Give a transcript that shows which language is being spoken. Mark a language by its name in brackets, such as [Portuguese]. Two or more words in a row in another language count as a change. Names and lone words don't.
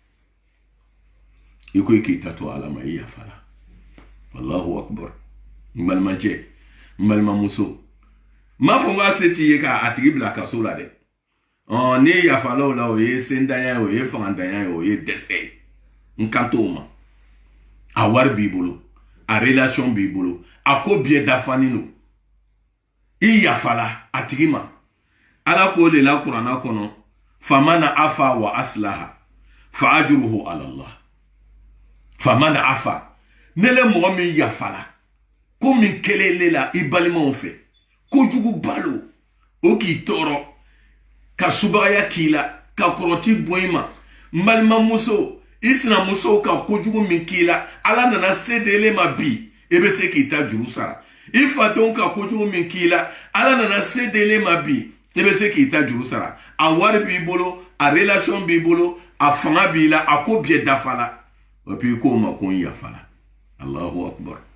[Bambara] i ko k'i ta to ala ma i yafa la [Arabic] والله أكبر [Bambara] n balimacɛ n balimamuso m'a fɔ n k'a se t'i ye k'a tigi bila kaso la dɛ n'i yafala o la o ye sendanya ye o ye fangandanya ye o ye dɛsɛ ye n kan t'o ma a wari b'i bolo a relation b'i bolo a ko bɛɛ dafalen don i yafala a tigi ma ala ko de la kuranna kɔnɔ [Arabic] فمن عفا وأصلح فأجره على الله فمن عفا [Bambara] ne le mɔgɔ min yafala ko min kɛlɛle la i balimaw fɛ kojugu balo o k'i tɔɔrɔ ka subagaya k'i la ka kɔrɔti bɔ i ma n balimamuso i sinamuso ka kojugu min k'i la ala nana se d'ele ma bi e bɛ se k'i ta juru sara i fadenw ka kojugu min k'i la ala nana se d'ele ma bi e bɛ se k'i ta juru sara a wari b'i bolo a relation b'i bolo a fanga b'i la a ko bɛɛ dafa la [French] et puis [Bambara] ko ma ko n yafa la [Arabic] الله أكبر